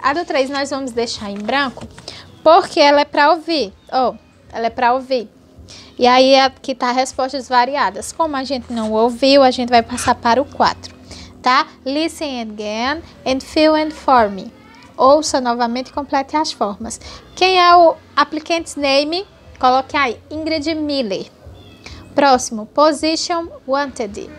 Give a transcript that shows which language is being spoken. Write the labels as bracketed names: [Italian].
[Portuguese] A do 3 nós vamos deixar em branco porque ela é para ouvir. Ela é para ouvir. E aí aqui tá respostas variadas. Como a gente não ouviu, a gente vai passar para o 4, tá? [English] Listen again and fill and form. [Portuguese] Ouça novamente e complete as formas. Quem é o [English] applicant's name? [Portuguese] Coloque aí, Ingrid Miller. Próximo, [English] position wanted.